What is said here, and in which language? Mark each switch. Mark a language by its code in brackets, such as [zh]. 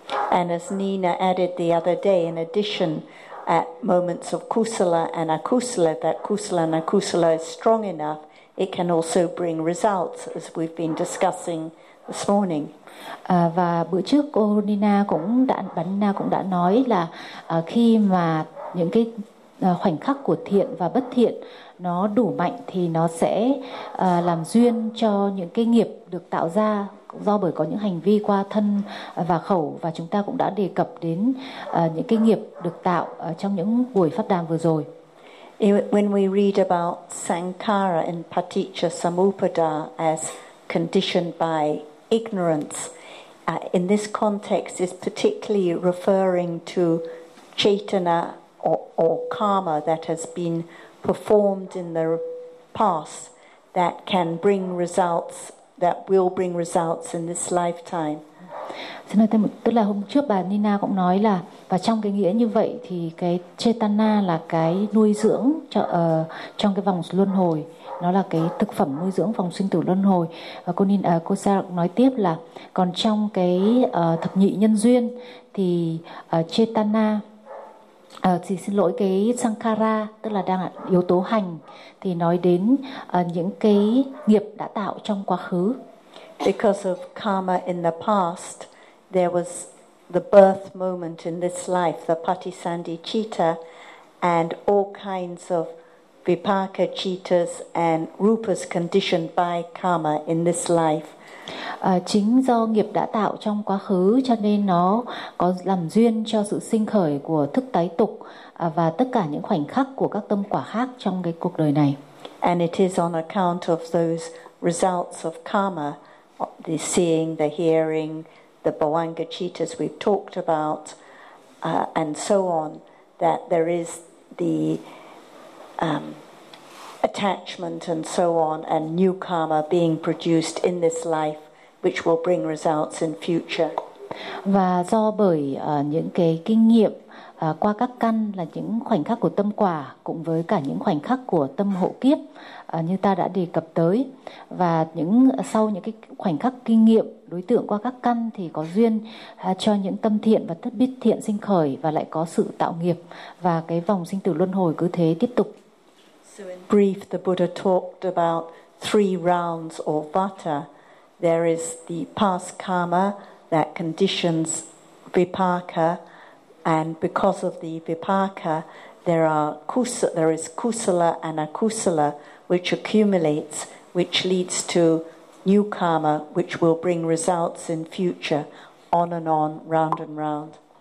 [en] And as Nina added the other day, in addition, at moments of kusala and akusala, that kusala and akusala is strong enough, it can also bring results, as we've been discussing this morning. [vi] Và bữa trước cô Nina cũng đã, bạn Nina cũng đã nói là khi mà những cái khoảnh khắc của thiện và bất thiện nó đủ mạnh thì nó sẽ làm duyên cho những cái nghiệp được tạo ra do bởi có những hành vi qua thân và khẩu, và chúng ta cũng đã đề cập đến những cái nghiệp được tạo trong những buổi phát đàm vừa rồi. [en] When we read about Sankhara in Paticca Samuppada as conditioned by ignorance, in this context is particularly referring to Chaitanya or karma that has been performed in the past that can bring results, that will bring results in this lifetime. [vi] Xin nói thêm, tức là hôm trước bà Nina cũng nói là, và trong cái nghĩa như vậy thì cái Chaitanya là cái nuôi dưỡng cho, trong cái vòng luân hồi, nó là cái thực phẩm nuôi dưỡng vòng sinh tử luân hồi. Và cô Sa nói tiếp là còn trong cái thập nhị nhân duyên thì Chaitanya, thì xin lỗi, cái Sankhara tức là đang yếu tố hành, thì nói đến những cái nghiệp đã tạo trong quá khứ. [en] Because of karma in the past, there was the birth moment in this life, the Patisandhi citta, and all kinds of vipaka cittas and rupas conditioned by karma in this life. [vi] Chính do nghiệp đã tạo trong quá khứ cho nên nó có làm duyên cho sự sinh khởi của thức tái tục và tất cả những khoảnh khắc của các tâm quả khác trong cái cuộc đời này. [en] And it is on account of those results of karma, the seeing, the hearing, the bhavanga cittas we've talked about, and so on, that there is the attachment and so on, and new karma being produced in this life, which will bring results in future. [vi] Và do bởi những cái kinh nghiệm qua các căn là những khoảnh khắc của tâm quả cùng với cả những khoảnh khắc của tâm hộ kiếp như ta đã đề cập tới, và những sau những cái khoảnh khắc kinh nghiệm đối tượng qua các căn thì có duyên cho những tâm thiện và tất biết thiện sinh khởi và lại có sự tạo nghiệp, và cái vòng sinh tử luân hồi cứ thế tiếp tục. [en] So in brief, the Buddha talked about three rounds or vata. There is the past karma that conditions vipaka, and because of the vipaka, there is kusala and akusala, which accumulates, which leads to new karma, which will bring results in future, on and on, round and round.